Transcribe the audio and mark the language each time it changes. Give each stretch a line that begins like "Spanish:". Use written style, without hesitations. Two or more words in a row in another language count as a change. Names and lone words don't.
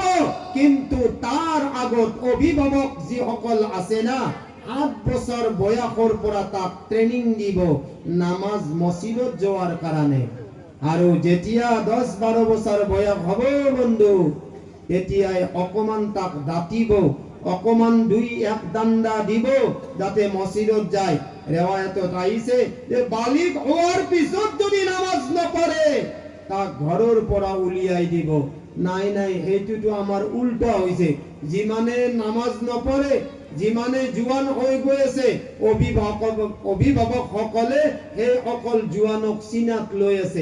Assamese: কিন্তু তাৰ আগত অভিভাৱক যিসকল আছে না, 8 বছৰ বয়সৰ পৰা তাক ট্ৰেনিং দিব নামাজ মসজিদত যোৱাৰ কাৰণে, আৰু যেতিয়া 10-12 বছৰ বয়স হ'ব বন্ধু, তেতিয়াই অকমান তাক দাঁতিব, অকমান 2-1 দাণ্ডা দিব যাতে মসজিদত যায়। রেওয়ায়তত আইছে যে বালিগ হওয়ার পিছত যদি নামাজ নপড়ে তাক ঘৰৰ পৰা উলিয়াই দিব। নাই নাই, এইটোতো আমাৰ উল্টা হৈছে। যিমানে নামাজ নপড়ে, যিমানে জোৱান হৈ গৈ আছে, অভিভাৱকসকলে সেই অকল জোৱানক চিনাক লৈ আছে।